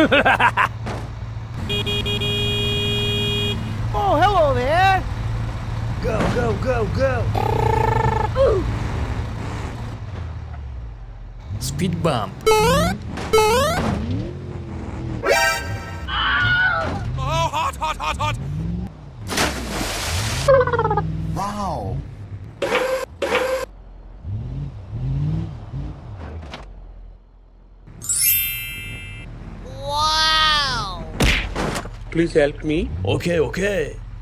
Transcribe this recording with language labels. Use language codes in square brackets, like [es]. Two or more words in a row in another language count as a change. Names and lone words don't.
[en] Oh, hello there! Go, go, go, go! Speed bump. Oh, hot, hot, hot, hot! Wow! Wow! Please help me. Okay, okay.